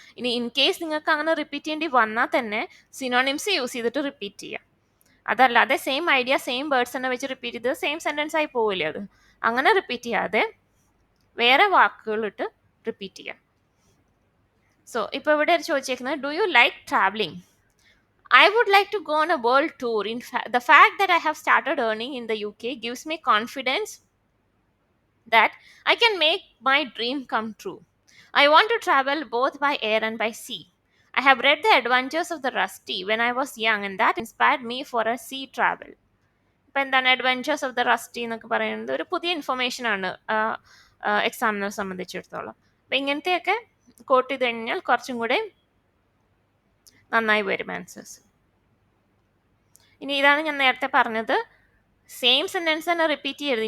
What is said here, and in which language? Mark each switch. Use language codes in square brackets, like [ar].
[ml] ഇനി in case നിങ്ങൾക്ക് അങ്ങനെ റിപ്പീറ്റ് ചെയ്യേണ്ടി വന്നാൽ തന്നെ സിനോണിംസ് യൂസ് ചെയ്തിട്ട് റിപ്പീറ്റ് ചെയ്യുക. അതല്ലാതെ സെയിം ഐഡിയ സെയിം വേർഡ്സ് തന്നെ വെച്ച് റിപ്പീറ്റ് ചെയ്ത് സെയിം സെൻറ്റൻസ് ആയി പോവില്ലേ അത്. അങ്ങനെ റിപ്പീറ്റ് ചെയ്യാതെ വേറെ വാക്കുകളിട്ട് റിപ്പീറ്റ് ചെയ്യുക. സോ ഇപ്പോൾ ഇവിടെ ചോദിച്ചേക്കുന്നത്, [en] Do you like travelling? I would like to go on a world tour. In fact, the fact that I have started earning in the UK gives me confidence that I can make my dream come true. I want to travel both by air and by sea. I have read The Adventures of the Rusty when I was young and that inspired me for a sea travel. [ml] ഇപ്പം എന്താണ് adventures of the rusty എന്നൊക്കെ പറയുന്നത്? ഒരു പുതിയ information ആണ് എക്സാമിനെ സംബന്ധിച്ചിടത്തോളം. അപ്പം ഇങ്ങനത്തെയൊക്കെ കോട്ട് ചെയ്ത് കഴിഞ്ഞാൽ കുറച്ചും കൂടെ നന്നായി വരും ആൻസേഴ്സ്. ഇനി ഇതാണ് ഞാൻ നേരത്തെ പറഞ്ഞത്, സെയിം സെൻറ്റൻസ് തന്നെ റിപ്പീറ്റ് ചെയ്യരുത്.